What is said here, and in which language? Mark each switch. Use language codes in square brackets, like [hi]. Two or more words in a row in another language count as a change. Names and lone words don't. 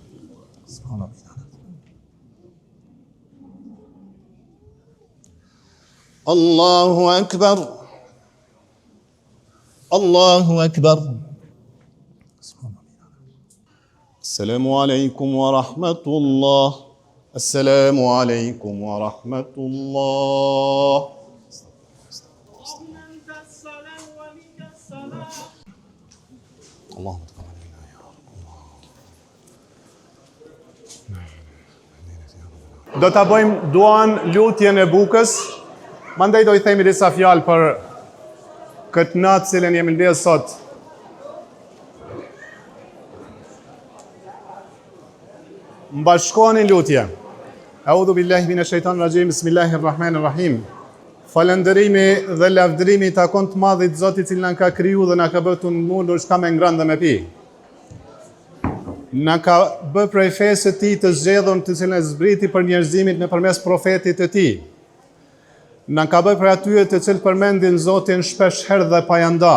[ar] الله أكبر الله أكبر السلام عليكم ورحمة الله السلام عليكم ورحمة الله اللهم تقبل منا يا رب. [sq] Do ta bëjmë duan lutjen e bukës. Mandej do I themi disa fjalë për këtë natë cilën jemi ndjerë sot. Mbashkoheni lutje. [ar] أعوذ بالله من الشيطان الرجيم بسم الله الرحمن الرحيم. [sq] Falëndërimi dhe lavdërimi I takon të madhit Zotit I cili na ka kriju dhe na ka bërë të mundur shka me ngrënë dhe me pi. Na ka bërë prej fesë të Tij të zgjedhur të cilën e zbriti për njerëzimin nëpërmes profetit të Tij. Na ka bërë prej atyre të cilët përmendin Zotin shpesh herë dhe pajanda.